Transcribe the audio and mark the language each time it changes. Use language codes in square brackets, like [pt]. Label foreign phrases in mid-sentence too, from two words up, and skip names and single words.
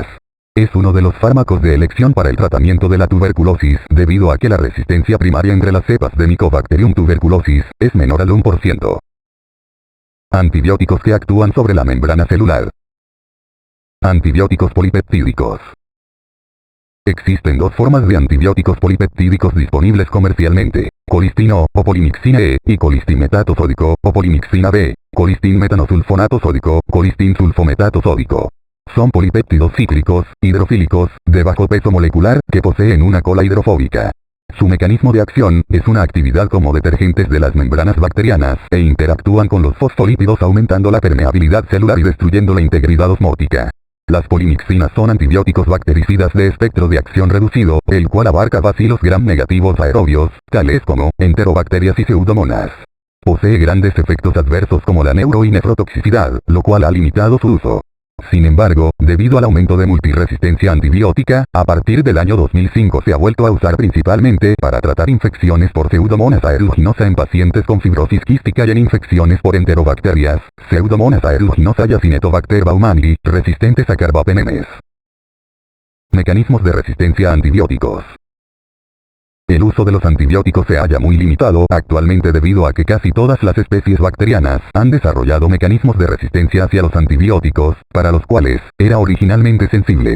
[es] Es uno de los fármacos de elección para el tratamiento de la tuberculosis, debido a que la resistencia primaria entre las cepas de Mycobacterium tuberculosis es menor al 1%. Antibióticos que actúan sobre la membrana celular. Antibióticos polipeptídicos. Existen dos formas de antibióticos polipeptídicos disponibles comercialmente: colistino, o polimixina E, y colistinmetato sódico, o polimixina B, colistinmetanosulfonato sódico, colistinsulfometato sódico. Son polipéptidos cíclicos, hidrofílicos, de bajo peso molecular, que poseen una cola hidrofóbica. Su mecanismo de acción es una actividad como detergentes de las membranas bacterianas, e interactúan con los fosfolípidos aumentando la permeabilidad celular y destruyendo la integridad osmótica. Las polimixinas son antibióticos bactericidas de espectro de acción reducido, el cual abarca bacilos gram negativos aerobios, tales como enterobacterias y pseudomonas. Posee grandes efectos adversos como la neuro y nefrotoxicidad, lo cual ha limitado su uso. Sin embargo, debido al aumento de multiresistencia antibiótica, a partir del año 2005 se ha vuelto a usar principalmente para tratar infecciones por Pseudomonas aeruginosa en pacientes con fibrosis quística y en infecciones por enterobacterias, Pseudomonas aeruginosa y Acinetobacter baumannii, resistentes a carbapenemes. Mecanismos de resistencia a antibióticos. El uso de los antibióticos se halla muy limitado actualmente debido a que casi todas las especies bacterianas han desarrollado mecanismos de resistencia hacia los antibióticos, para los cuales eran originalmente sensibles.